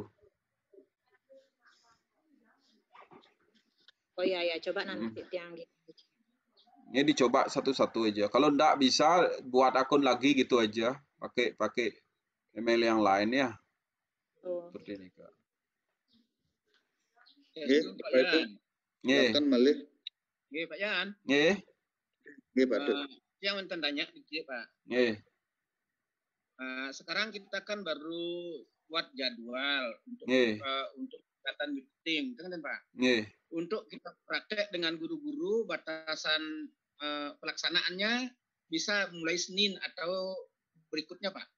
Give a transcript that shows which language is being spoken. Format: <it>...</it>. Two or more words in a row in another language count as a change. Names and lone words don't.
<id>Oh iya, coba nanti yang gitu. Ini dicoba satu-satu aja. Kalau enggak bisa buat akun lagi gitu aja. Pakai email yang lain ya. Oh. Seperti ini Kak. Nggih, Pak Yan. Nggih. Silakan malih. Nggih, Pak Yan. Nggih. Nggih, Pak Duk. Yang minta tanya dikit, Pak. Nggih. Sekarang kita kan baru buat jadwal untuk kegiatan meeting, kan Pak? Nggih. Untuk kita praktek dengan guru-guru batasan pelaksanaannya bisa mulai Senin atau berikutnya, Pak?</id>